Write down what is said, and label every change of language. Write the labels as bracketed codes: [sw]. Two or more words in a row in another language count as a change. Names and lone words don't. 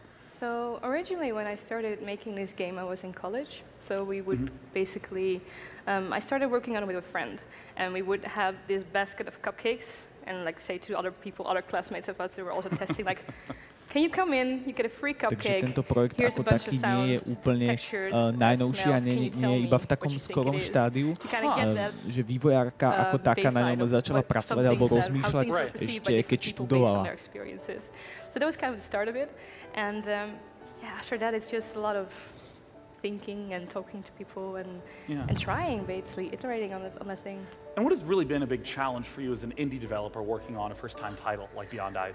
[en] So originally when I started making this game, I was in college. So we would basically, I started working on it with a friend, and we would have this basket of cupcakes and like say to other people, other classmates of us who were also testing, like, can you come in, you get a free cupcake, [sk] Takže tento projekt ako taký nie je úplne najnovší a nie je iba v takom skorom štádiu, že vývojárka ako taká na ňom začala pracovať alebo rozmýšľať ešte keď študovala. [en] So that was kind of the start of it, and after that it's just a lot of thinking and talking to people and trying, basically iterating on the thing. And what has really been a big challenge for you as an indie developer working on a first-time title like Beyond Eyes?